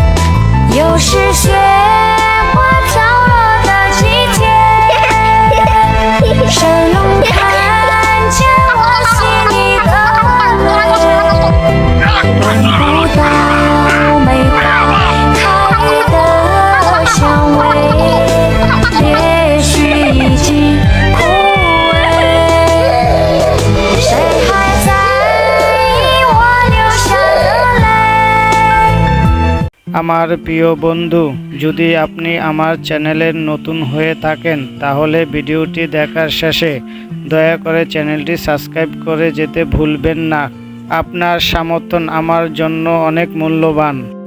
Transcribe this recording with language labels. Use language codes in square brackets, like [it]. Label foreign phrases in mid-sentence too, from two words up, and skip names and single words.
[zh] 又是雪花飘落的季节，神龙看见我心里的泪，闻不到梅花开的香味，也许已经枯萎。谁还在意我流下的泪？ [bn] আমার প্রিয় বন্ধু, যদি আপনি আমার চ্যানেলের নতুন হয়ে থাকেন তাহলে ভিডিওটি দেখার শেষে দয়া করে চ্যানেলটি সাবস্ক্রাইব করে যেতে ভুলবেন না। আপনার সমর্থন আমার জন্য অনেক মূল্যবান।